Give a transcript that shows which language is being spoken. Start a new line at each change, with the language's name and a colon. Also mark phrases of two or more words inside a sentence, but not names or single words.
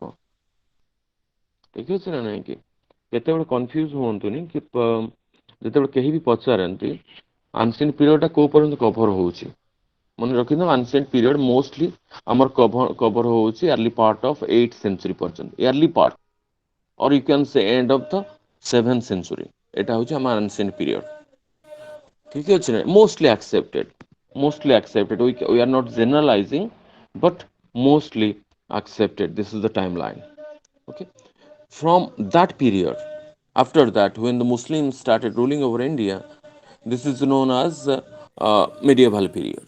Odia: ଠିକ୍ ଅଛି ନା ନାହିଁ କି? କେତେବେଳେ କନଫ୍ୟୁଜ୍ ହୁଅନ୍ତୁନି କି ଯେତେବେଳେ କେହି ବି ପଚାରନ୍ତି
English: ancient periodଟା
Odia: କେଉଁ ପର୍ଯ୍ୟନ୍ତ କଭର୍ ହେଉଛି, ମନେ ରଖିଥାଉ
English: ancient period mostly
Odia: ଆମର କଭର୍ ହେଉଛି
English: early part of 8th century
Odia: ପର୍ଯ୍ୟନ୍ତ,
English: early part or you can say end of the 7th century.
Odia: ଏଇଟା ହେଉଛି ଆମର
English: ancient period.
Odia: ଠିକ୍ ଅଛି ନା
English: mostly accepted we are not generalizing but mostly accepted this is the timeline okay from that period after that when the Muslims started ruling over India this is known as medieval period